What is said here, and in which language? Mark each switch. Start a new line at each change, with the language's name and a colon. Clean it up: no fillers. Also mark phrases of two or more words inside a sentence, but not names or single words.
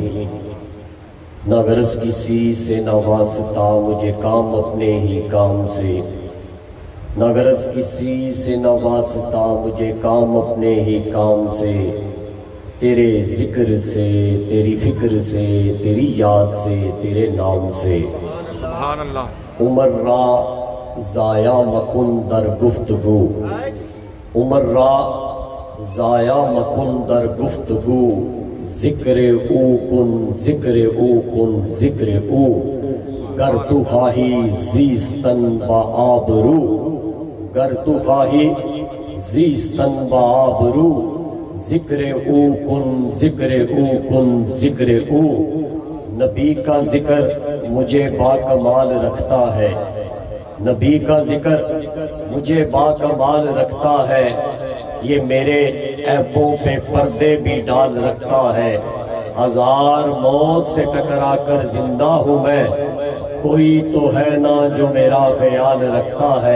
Urdu: نہ غرض کسی سے نہ واسطہ مجھے کام اپنے ہی کام سے، نہ غرض کسی سے نہ واسطہ مجھے کام اپنے ہی کام سے، تیرے ذکر سے تیری فکر سے تیری یاد سے تیرے نام سے۔
Arabic: سبحان اللہ
Persian: عمر را ضائع مکن در گفتگو، عمر را ضائع مکن در گفتگو، ذکر او کن ذکر او کن ذکر او، گر تو خواہی زیستن با آبرو، گر تو خواہی زیستن با آبرو، ذکر او کن ذکر او کن ذکر او۔
Urdu: نبی کا ذکر مجھے باکمال رکھتا ہے، نبی کا ذکر مجھے باکمال رکھتا ہے، یہ میرے عیبوں پہ پردے بھی ڈال رکھتا ہے۔ ہزار موت سے ٹکرا کر زندہ ہوں میں، کوئی تو ہے نا جو میرا خیال رکھتا ہے۔